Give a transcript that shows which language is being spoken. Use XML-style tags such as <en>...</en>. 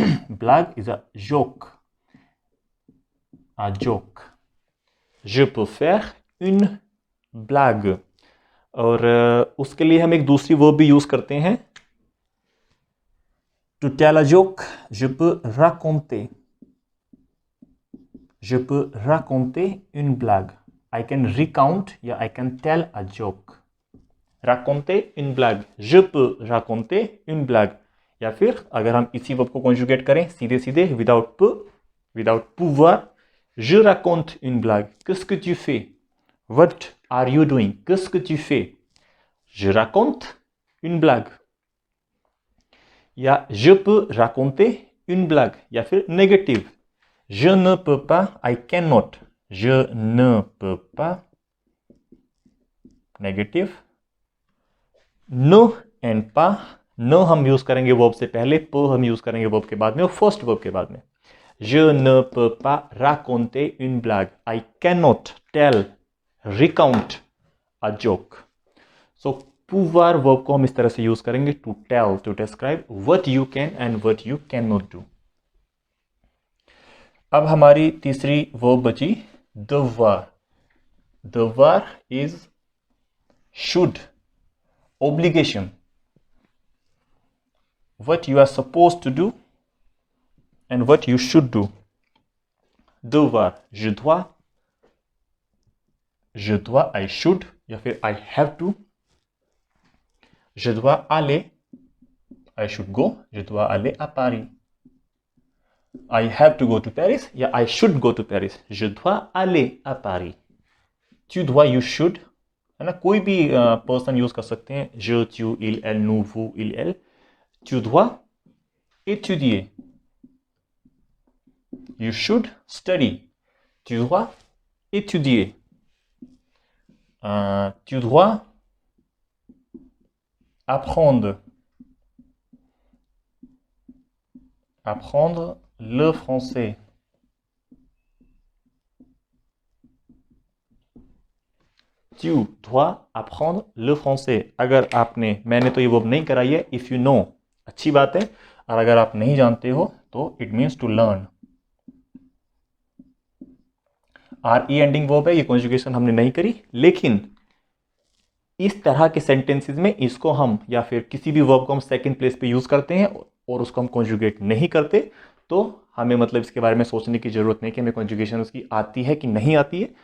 <en>blague is a joke, a joke.</en> <fr>je peux faire une blague.</fr> <hi>और उसके लिए हम एक दूसरी वर्ब भी यूज करते हैं.</hi> <en>To tell a joke,</en> <fr>je peux raconter. Je peux raconter une blague.</fr> <en>I can recount</en> <hi>या</hi> <en>I can tell a joke.</en> <fr>Raconter une blague. Je peux raconter une blague.</fr> <hi>या फिर अगर हम इसी वर्ब को कॉन्जुगेट करें सीधे सीधे without peu, without pouvoir,</hi> <fr>je raconte une blague. Qu'est-ce que tu fais?</fr> <en>What are you doing?</en> <fr>Qu'est-ce que tu fais? Je raconte une blague. या je peux raconter une blague</fr> <hi>या फिर</hi> <fr>négative. je ne peux pas,</fr> <en>I cannot.</en> <fr>je ne peux pas, négative.</fr> <hi>ne and pas, ne हम use करेंगे verb से पहले, पे हम use करेंगे वर्ब के बाद में और फर्स्ट वर्ब के बाद में.</hi> <fr>je ne peux pas raconter une blague.</fr> <en>I cannot tell, recount a joke. So pouvoir</en> <hi>verb को हम इस तरह से यूज करेंगे</hi> <en>To tell, to describe what you can and what you can not do.</en> <hi>अब हमारी तीसरी वर्ब बची devoir.</hi> <en>devoir is should, obligation, what you are supposed to do and what you should do. devoir,</en> <fr>je dois,</fr> <en>I should</en> <hi>या फिर</hi> <en>I have to.</en> <fr>je dois aller,</fr> <en>I should go,</en> <fr>je dois aller à Paris.</fr> <en>I have to go to Paris</en> <hi>या</hi> <en>I should go to Paris.</en> <fr>je dois aller à Paris. tu dois,</fr> <en>you should,</en> <hi>है ना. कोई भी person use कर सकते हैं.</hi> <fr>je, tu, il, elle,</fr> <hi>nous, vous, il, elle.</hi> <fr>Tu dois étudier.</fr> <en>You should study.</en> <fr>Tu dois étudier. Tu dois apprendre. Apprendre le français. Tu dois apprendre le français.</fr> <hi>अगर आपने, मैंने तो ये वर्ब नहीं कराई है,</hi> <en>if you know</en> <hi>अच्छी बात है, और अगर आप नहीं जानते हो तो</hi> <en>It means to learn.</en> <hi>R E ending verb है, ये कॉन्जुगेशन हमने नहीं करी, लेकिन इस तरह के सेंटेंसेस में इसको हम, या फिर किसी भी वर्ब को हम सेकंड प्लेस पे यूज करते हैं और उसको हम कॉन्जुगेट नहीं करते, तो हमें मतलब इसके बारे में सोचने की जरूरत नहीं कि हमें कॉन्जुगेशन उसकी आती है कि नहीं आती है।</hi>